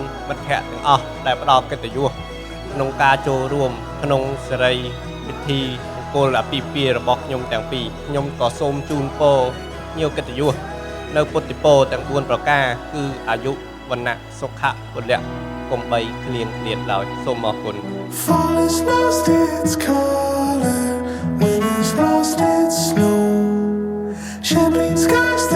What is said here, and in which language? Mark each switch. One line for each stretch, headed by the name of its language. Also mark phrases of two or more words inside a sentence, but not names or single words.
Khmer: មិត្តភ័ក្តិទាំងអស់ដែលផ្ដល់កិត្តិយសក្នុងការចូលរួមក្នុងសេរីពិធីមង្គលអាពាហ៍ពិពាហ៍របស់ខ្ញុំទាំងពីរខ្ញុំក៏សូមជូនពរញៀវកិត្តិយសនៅពុទ្ធិពរទាំង4ប្រការគឺអាយុវណ្ណៈសុខៈពលៈកុំបីឃ្លៀងឃ្លាតឡើយសូមអរគុណ
English: Fall has lost its color, wind has lost its snow. Champagne sky